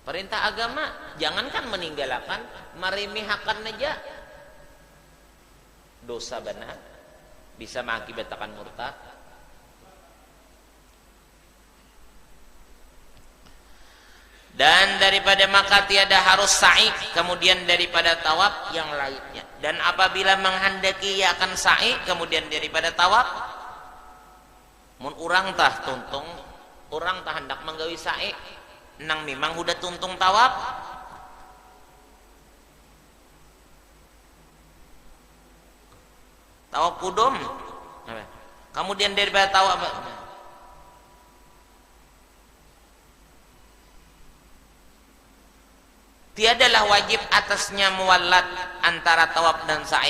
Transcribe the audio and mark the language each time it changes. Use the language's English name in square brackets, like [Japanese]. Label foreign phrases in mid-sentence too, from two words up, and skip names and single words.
[Indonesian] Perintah agama, jangankan meninggalkan, meremehkan aja dosa benar, bisa mengakibatkan murtad. Dan daripada maka tiada harus sa'i, kemudian daripada tawaf yang lainnya. Dan apabila menghendaki ia akan sa'i, kemudian daripada tawaf, [Banjar] mun urang tah tuntung, urang tah hendak menggawi sa'i, nang memang udah tuntung tawaf, [Indonesian] tawaf kudum, kemudian daripada tawaf tiadalah wajib atasnya muwallat antara tawaf dan sa'i.